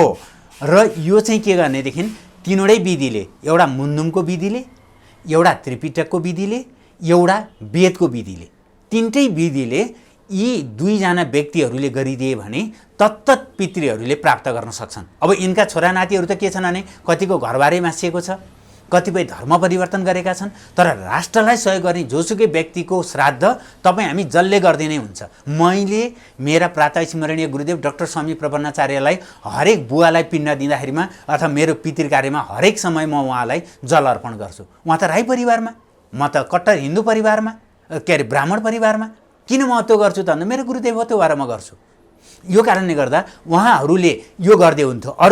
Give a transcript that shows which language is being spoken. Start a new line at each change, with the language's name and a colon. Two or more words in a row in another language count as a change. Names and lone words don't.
Nepali: र यो चाहिँ के गर्नेदेखि तीनवटै विधिले, एउटा मुन्दुमको विधिले, एउटा त्रिपिटकको विधिले, एउटा वेदको विधिले, तीनटै विधिले यी दुईजना व्यक्तिहरूले गरिदिए भने तत्तत पितृहरूले प्राप्त गर्न सक्छन्। अब यिनका छोरा नातिहरू त के छन् भने कतिको घरबारै मासिएको छ, कतिपय धर्म परिवर्तन गरेका छन्, तर राष्ट्रलाई सहयोग गर्ने जोसुकै व्यक्तिको श्राद्ध तपाईँ हामी जसले गरिदिनै हुन्छ। मैले मेरा प्रातः स्मरणीय गुरुदेव डाक्टर स्वामी प्रपन्नाचार्यलाई हरेक बुवालाई पिण्ड दिँदाखेरिमा अथवा मेरो पितृ कार्यमा हरेक समय म उहाँलाई जल अर्पण गर्छु। उहाँ त राई परिवारमा, म त कट्टर हिन्दू परिवारमा, ब्राह्मण परिवारमा। किन म त्यो गर्छु त भन्दा मेरो गुरुदेव हो, त्यो भएर म गर्छु। यो कारणले गर्दा उहाँहरूले यो गर्दै हुन्थ्यो।